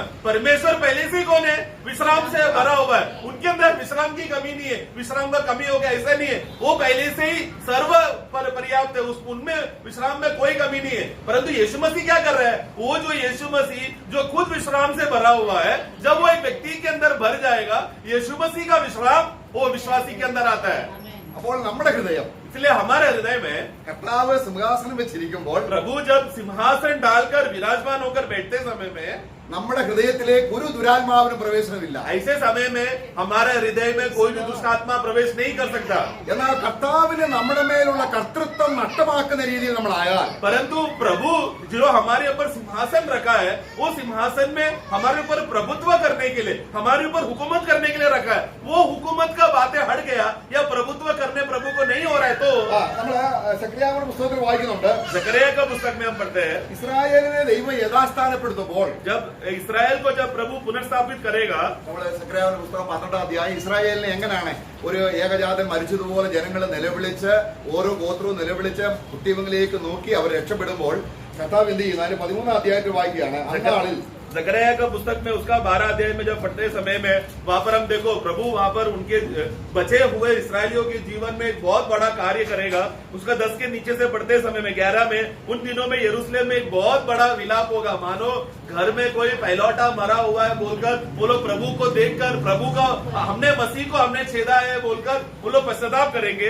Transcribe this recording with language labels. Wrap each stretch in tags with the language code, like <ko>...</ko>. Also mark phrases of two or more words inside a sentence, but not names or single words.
<hi>परमेश्वर पहले से कौन है? विश्राम से भरा हुआ है. उनके अंदर विश्राम की कमी नहीं है, विश्राम का कमी हो गया ऐसा नहीं है. वो पहले से ही सर्व पर्याप्त है, उनमें विश्राम में कोई कमी नहीं है. परंतु यीशु मसीह क्या कर रहा है? वो जो यीशु मसीह जो खुद विश्राम से भरा हुआ है, जब वो एक व्यक्ति के अंदर भर जाएगा, यीशु मसीह का विश्राम वो विश्वासी के अंदर आता है.</hi> <ml>അപ്പോൾ നമ്മുടെ ഹൃദയം,</ml> <hi>इसलिए हमारे हृदय में</hi> <ml>കർത്താവ് സിംഹാസനം വെച്ചിരിക്കുമ്പോൾ</ml> <hi>प्रभु जब सिंहासन डालकर विराजमान होकर बैठते समय में</hi> <ml>നമ്മുടെ ഹൃദയത്തിലേക്ക് ഒരു ദുരാത്മാവിനും പ്രവേശനമില്ല.</ml> <hi>ऐसे समय में हमारे हृदय में कोई भी दुष्ट आत्मा प्रवेश नहीं कर सकता.</hi> <ml>എന്നാൽ കർത്താവിന് നമ്മുടെ മേലുള്ള കർത്തൃത്വം നഷ്ടമാക്കുന്ന രീതിയിൽ നമ്മളായാൽ,</ml> <hi>परंतु प्रभु जो हमारे ऊपर सिंहासन रखा है, वो सिंहासन में हमारे ऊपर प्रभुत्व करने के लिए, हमारे ऊपर हुकूमत करने के लिए रखा है. वो हुकूमत का बातें हट गया या प्रभुत्व करने प्रभु को नहीं हो रहा है, तो</hi> <ml>നമ്മള് സെക്രിയാവിന്റെ പുസ്തകത്തിൽ വായിക്കുന്നുണ്ട്,</ml> <hi>जकरिया का पुस्तक में हम पढ़ते हैं,</hi> <ml>ഇസ്രായേലിനെ ദൈവം യഥാസ്ഥാനപ്പെടുത്തുമ്പോൾ,</ml> <hi>जब इसराइल को जब प्रभु पुनर्स्थापित करेगा,</hi> <ml>നമ്മള് സെക്രിയാവിന്റെ പുസ്തകം 12 അധ്യായം ഇസ്രായേലിനെ എങ്ങനെയാണ് ഒരു ഏകജാതൻ മരിച്ചതുപോലെ ജനങ്ങൾ നിലവിളിച്ച് ഓരോ ഗോത്രവും നിലവിളിച്ച് കുട്ടികളിലേക്ക് നോക്കി അവർ രക്ഷപ്പെടുമ്പോൾ കർത്താവ് എന്ത് ചെയ്യുന്നു? അതിന് 13 അധ്യായത്തിൽ വായിക്കുകയാണ്. അന്നാളിൽ</ml> <hi>जकरिया का पुस्तक में उसका 12 अध्याय में जब पढ़ते समय में वहां पर हम देखो प्रभु वहां पर उनके बचे हुए इसराइलियों के जीवन में एक बहुत बड़ा कार्य करेगा. उसका 10 के नीचे से पढ़ते समय में 11 में, उन दिनों में यरूशलेम में एक बहुत बड़ा विलाप होगा, मानो घर में कोई पहलौटा मरा हुआ है बोलकर वो लोग प्रभु को देखकर, प्रभु का हमने मसीह को हमने छेदा है बोलकर वो लोग पश्चाताप करेंगे.</hi>